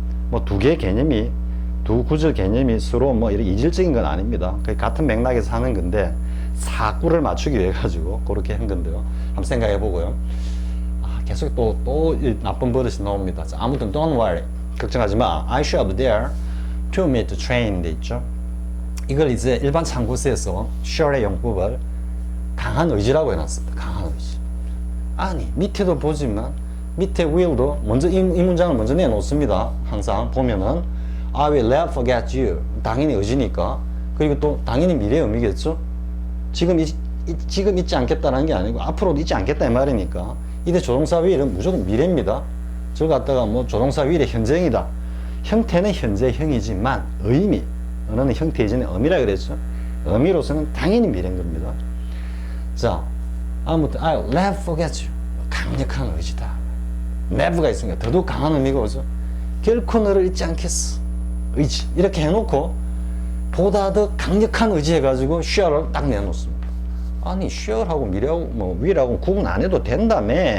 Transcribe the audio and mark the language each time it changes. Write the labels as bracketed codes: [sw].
[ko] 뭐 두 개의 개념이 두 구절 개념이 서로 뭐 이렇게 이질적인 건 아닙니다. 같은 맥락에서 하는 건데 사구를 맞추기 위해 가지고 그렇게 한 건데요. 한번 생각해 보고요. 계속 또 나쁜 버릇이 나옵니다. 자, 아무튼 [en] don't worry. [ko] 걱정하지 마. [en] I shall be there to meet the train [ko] 돼 있죠. 이걸 이제 일반 참고서에서 shall의 용법을 강한 의지라고 해놨습니다. 강한 의지. 아니 밑에도 보지만 밑에 will도 먼저 이 문장을 먼저 내놓습니다. 항상 보면은 [en] I will never forget you. [ko] 당연히 의지니까. 그리고 또 당연히 미래의 의미겠죠. 지금 잊지 않겠다는 게 아니고 앞으로도 잊지 않겠다 이 말이니까. 이때 조동사 will은 무조건 미래입니다. 저 갖다가 뭐 조동사 will의 현재형이다. 형태는 현재형이지만 언어는 형태 이전에 의미라 그랬죠. 의미로서는 당연히 미래인 겁니다. 자, 아무튼 [en] I'll never forget you. [ko] 강력한 의지다. never가 있으니까 더더욱 강한 의미가 오죠. 결코 너를 잊지 않겠어. 의지. 이렇게 해놓고 보다 더 강력한 의지 해가지고 shall을 딱 내놓습니다. 아니 shall하고 미래하고 will하고 구분 안 해도 된다며.